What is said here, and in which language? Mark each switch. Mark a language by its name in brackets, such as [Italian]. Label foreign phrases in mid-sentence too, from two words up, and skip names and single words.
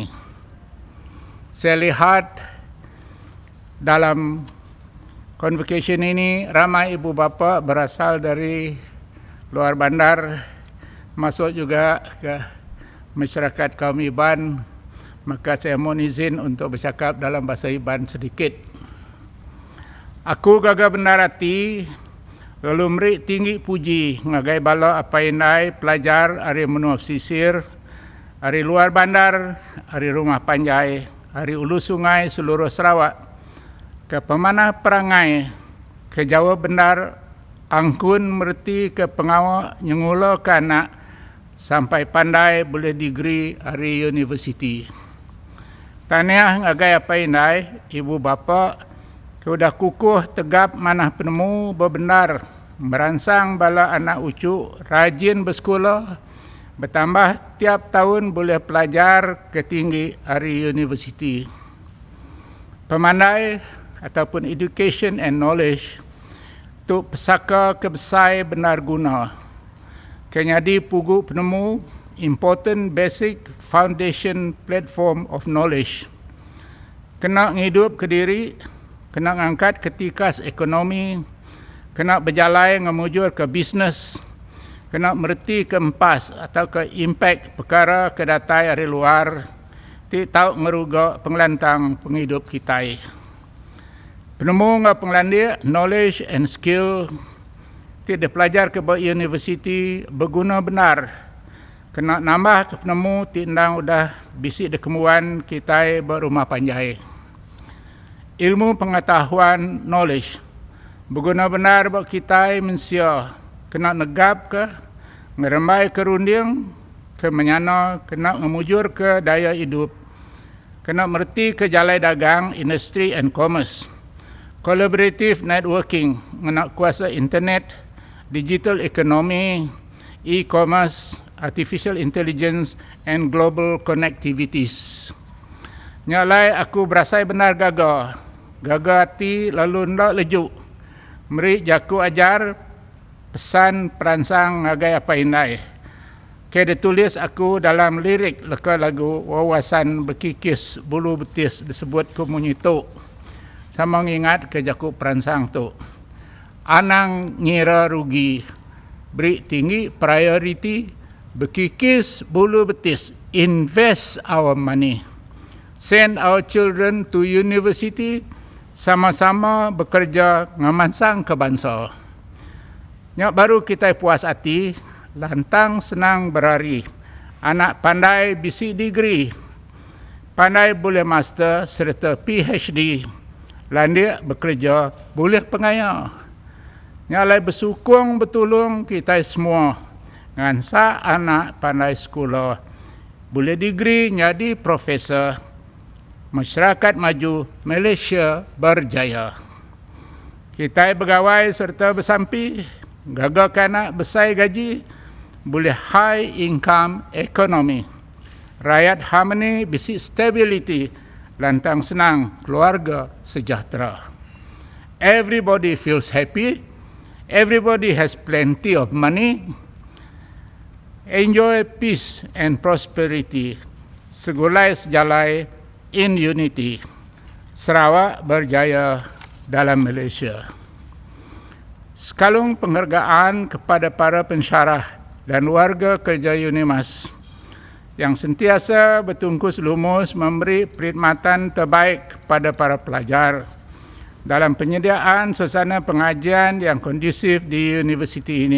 [Malay] Saya lihat dalam convocation ini ramai ibu bapa berasal dari luar bandar, masuk juga ke masyarakat kaum Iban, maka saya mohon izin untuk bercakap dalam bahasa Iban sedikit. [Iban] Aku gagah benar hati, lalu meri tinggi puji ngagai bala apa indai pelajar ari menua pesisir, ari luar bandar, ari rumah panjai, ari ulu sungai seluruh Sarawak, ke pemanah perangai, ke Jawa benar, angkun merti ke pengawal nyengula kanak, sampai pandai boleh degree ari universiti. Tahniah ngagai apa indai, [Malay] ibu bapa, [Iban] sudah kukuh tegap manah penemu bebenar merangsang bala anak ucu rajin bersekolah, bertambah tiap tahun boleh pelajar ke tinggi hari universiti. Pemandai ataupun [English] education and knowledge [Iban] tu pesaka kebesai benar guna. Kenyadi pugu penemu [English] important basic foundation platform of knowledge. [Iban] Kena ngidup ke diri, kena ngangkat ketikas ekonomi, kena berjalai ngemujur ke bisnes, kena merti ke empas atau ke impact perkara ke datai dari luar, ti tahu ngeruga pengelantang penghidup kita. Penemu ngah penglandia, [English] knowledge and skill, [Iban] ti dipelajar ke universiti berguna benar. Kena nambah ke penemu, ti ndang udah bisik dekemuan kita berumah panjai. [Malay] Ilmu pengetahuan, knowledge, berguna benar buat kita manusia. [Iban] Kena negap ke, ngeremai ke runding, ke menyana, kena ngemujur ke daya hidup, kena merti ke jalai dagang, [English] industri and commerce, collaborative networking, [Iban] kena kuasa [English] internet, digital economy, e-commerce, artificial intelligence and global connectivities. [Iban] Nyalai aku berasai benar gagah hati lalu ndak lejuk. Meri jaku ajar pesan peransang ngagai apa indai. Kaya ditulis aku dalam lirik leka lagu wawasan berkikis bulu betis disebut kumunyi tu. Sama ngingat ke jaku peransang tu. Anang ngira rugi, beri tinggi priority, berkikis bulu betis, [English] invest our money. Send our children to university, [Iban] sama-sama bekerja ngamansang ke bangsa. Nyak baru kita puas hati, lantang senang berari. Anak pandai bisi degree, pandai boleh master serta PhD. Landia bekerja boleh pengaya. Nyalai bersukung betulung kita semua. Ngansa anak pandai sekolah, boleh degree jadi profesor. Masyarakat maju, Malaysia berjaya. Kita pegawai serta bersampi, gagah kanak besar gaji, boleh [English] high income economy. [Iban] Rakyat harmony, bisi stability, lantang senang, keluarga sejahtera. [English] Everybody feels happy, everybody has plenty of money, enjoy peace and prosperity, [Iban] segulai sejalai [English] in unity. [Malay] Sarawak berjaya dalam Malaysia. Sekalung penghargaan kepada para pensyarah dan warga kerja UNIMAS yang sentiasa bertungkus lumus memberi perkhidmatan terbaik kepada para pelajar dalam penyediaan suasana pengajian yang kondusif di universiti ini.